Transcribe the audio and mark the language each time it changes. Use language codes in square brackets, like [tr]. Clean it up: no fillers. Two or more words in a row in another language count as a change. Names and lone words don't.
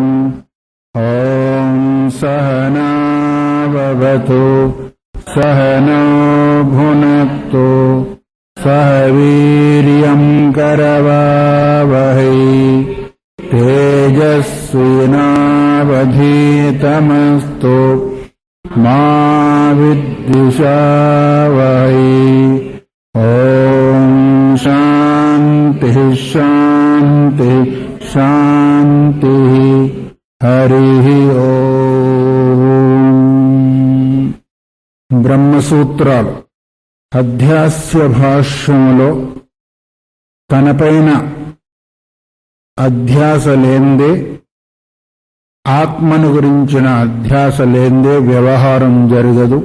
[sa] ॐ सहना भवतु सहनौ भुनक्तु सह वीर्यम् करवावहै तेजस्विनावधीतमस्तु मा विद्विषावहै। ॐ शान्तिः शान्तिः शान्तिः। हरिः ओम्। [te] బ్రహ్మసూత్రాలు అధ్యాస్య భాష్యములో తనపైన అధ్యాస లేందే, ఆత్మను గురించిన అధ్యాస లేందే వ్యవహారం జరగదు.